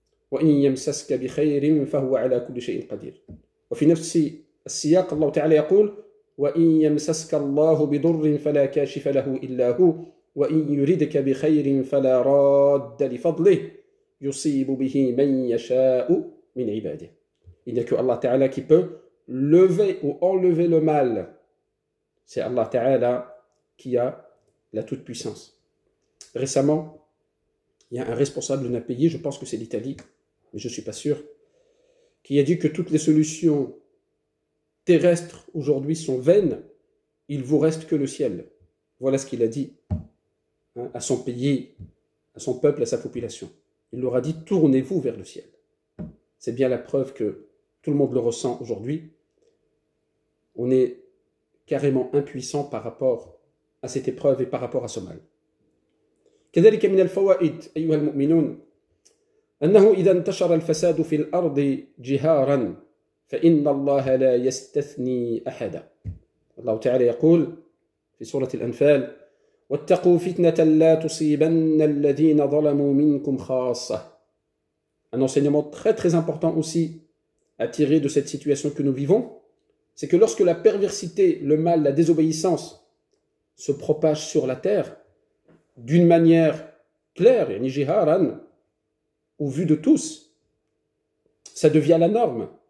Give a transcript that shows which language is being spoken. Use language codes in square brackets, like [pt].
[ar] وإن يمسسك بخير فهو على كل شيء قدير. وفي نفس السياق الله تعالى يقول وإن يمسسك الله بضر فلا كاشف له إلا هو وإن يردك بخير فلا راد لفضله يصيب به من يشاء من عباده. [fr] Il n'y a que Allah Ta'ala qui peut lever ou enlever le mal. C'est Allah Ta'ala qui a la toute-puissance. Récemment, il y a un responsable d'un pays, je pense que c'est l'Italie, mais je ne suis pas sûr, qui a dit que toutes les solutions terrestres aujourd'hui sont vaines, il vous reste que le ciel. Voilà ce qu'il a dit à son pays, à son peuple, à sa population. Il leur a dit, tournez-vous vers le ciel. C'est bien la preuve que tout le monde le ressent aujourd'hui. On est carrément impuissant par rapport à cette épreuve et par rapport à ce mal. [ar] كذلك من الفوائد أيها المؤمنون أنه إذا انتشر الفساد في الأرض جهارا فإن الله لا يستثني أحدا. الله تعالى يقول في سورة الأنفال واتقوا فتنة لا تصيبن الذين ظلموا منكم خاصة. [fr] Un enseignement très très important aussi à tirer de cette situation que nous vivons, c'est que lorsque la perversité, le mal, la désobéissance se propage sur la terre d'une manière claire, [ar] yani jiharan, [fr] au vu de tous, ça devient la norme.